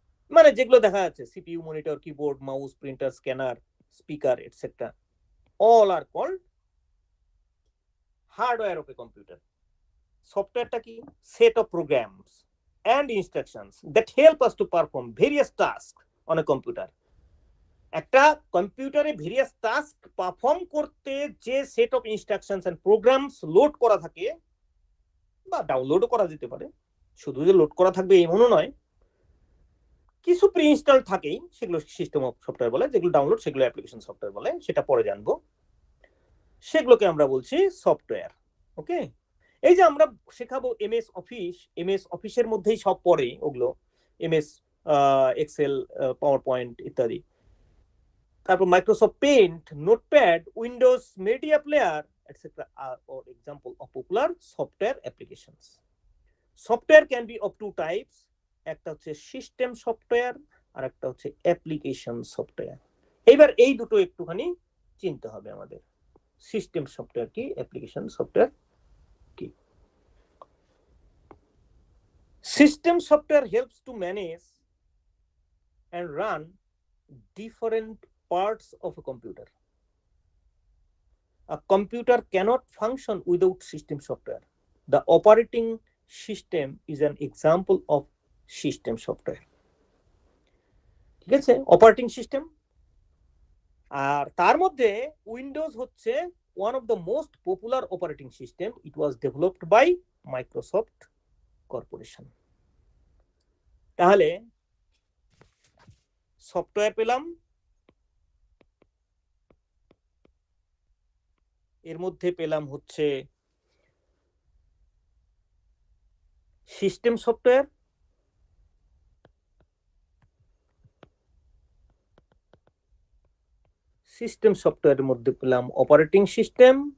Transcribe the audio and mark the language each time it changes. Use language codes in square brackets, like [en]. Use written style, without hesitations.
[bn] মানে যেগুলো দেখা যাচ্ছে, [en] CPU, monitor, keyboard, mouse, printer, scanner, speaker etcetera, all are called hardware of a computer. [bn] সফটওয়্যারটা কি? [en] set of programs and instructions that help us to perform various tasks on a computer. [bn] একটা কম্পিউটারে various task perform করতে যে set of instructions and programs load করা থাকে, বা ডাউনলোডও করা যেতে পারে, শুধু যে লোড করা থাকবে এমনও নয়, কিছু প্রি ইনস্টল থাকেই, সেগুলো সিস্টেম অফ সফটওয়্যার বলে, যেগুলো ডাউনলোড সেগুলো অ্যাপ্লিকেশন সফটওয়্যার বলে, সেটা পরে জানবো। সেগুলোকে আমরা বলছি সফটওয়্যার। ওকে, এই যে আমরা শেখাবো এমএস অফিসের মধ্যেই সব পড়ে, ওগুলো এমএস এক্সেল, পাওয়ার পয়েন্ট ইত্যাদি। [en] তারপর Microsoft Paint, Notepad, Windows Media Player etcetera are example of popular software applications. Software can be of two types, [bn] একটা হচ্ছে সিস্টেম সফটওয়্যার আর একটা হচ্ছে অ্যাপ্লিকেশন সফটওয়্যার। এইবার এই দুটো একটুখানি চিনতে হবে আমাদের, সিস্টেম সফটওয়্যার কি, অ্যাপ্লিকেশন সফটওয়্যার কি। [en] System software helps to manage and run different parts of a computer. A computer cannot function without system software. The operating system is an example of system software. [bn] ঠিক আছে, operating system. আর তার মধ্যে Windows হচ্ছে [en] one of the most popular operating system. It was developed by Microsoft Corporation. [bn] তাহলে software পেলাম, এর মধ্যে পেলাম হচ্ছে সিস্টেম সফটওয়্যার, সিস্টেম সফটওয়্যারের মধ্যে পেলাম অপারেটিং সিস্টেম,